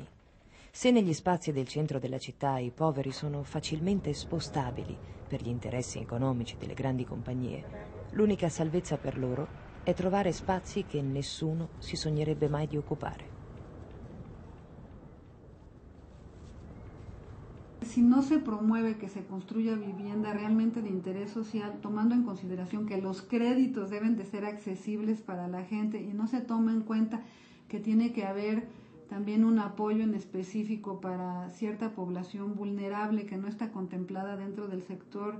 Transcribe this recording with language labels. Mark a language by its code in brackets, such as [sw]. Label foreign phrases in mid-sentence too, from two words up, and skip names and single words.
[it] Se negli spazi del centro della città i poveri sono facilmente spostabili per gli interessi economici delle grandi compagnie, l'unica salvezza per loro è trovare spazi che nessuno si sognerebbe mai di occupare. [es] Si no se promueve que se construya vivienda realmente de interés social, tomando en consideración que los créditos deben de ser accesibles para la gente y no se toma en cuenta que tiene que haber también un apoyo en específico para cierta población vulnerable que no está contemplada dentro del sector